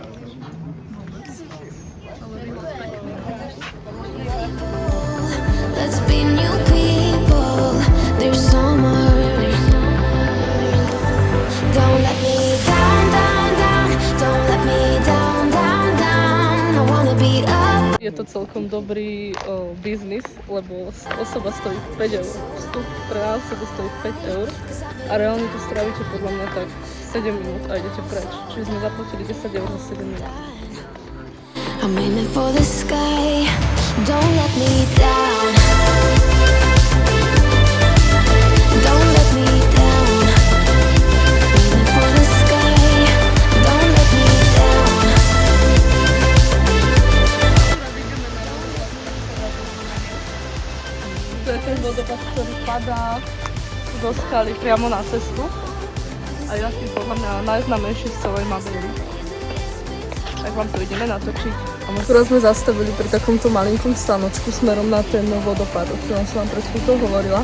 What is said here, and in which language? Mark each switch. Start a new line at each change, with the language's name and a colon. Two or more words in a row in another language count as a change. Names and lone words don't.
English: Let's be new people. There's summer. Don't let me down, down, down. Don't let me down, down, down. I wanna be up.
Slovak: Je to celkom dobrý biznis, lebo osoba stojí 5 eur. Vstup pre osobu stojí 5 eur a reálne tu strávite podľa mňa tak 7 minút a idete preč. Čiže sme zaplatili 10 eur za 7 minút.
English: I'm aiming for the sky. Don't let me down. Don't let me down. Aiming for the sky. Don't let me down.
Slovak: To je ten vodopád, ktorý padá zo skaly priamo na cestu a je asi podľa mňa najznámejší z celej Madeiry. Tak vám to ideme natočiť. Akurát sme zastavili pri takomto malinkom stanočku smerom na ten vodopád, o ktorom som vám pred chvíľkou hovorila.